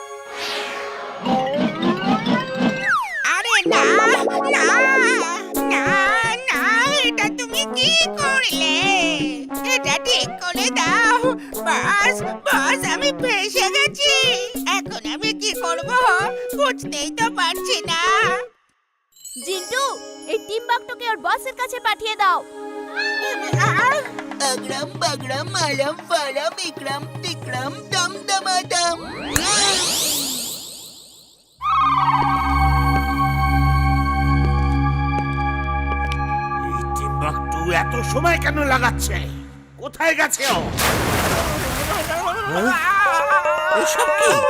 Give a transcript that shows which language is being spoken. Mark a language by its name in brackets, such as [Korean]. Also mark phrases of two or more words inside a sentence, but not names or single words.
[Bangla] আরে না না না না, এটা তুমি কি করলে? এটা ঠিক করে দাও। বাস বাস, আমি ফেঁসে গেছি। এখন আমি কি করব বুঝতেই তো পারছি না। জিন্টু, এই টিম্বাকটুকে ওর বসের কাছে পাঠিয়ে দাও। [Hindi] अग्रम बग्रम अलम फलम इक्रम तिक्रम दम दमादम। [Bangla] এই টিম্বাকটু এত সময় কেন লাগাচ্ছে? কোথায় গেছে ও? এসব কি?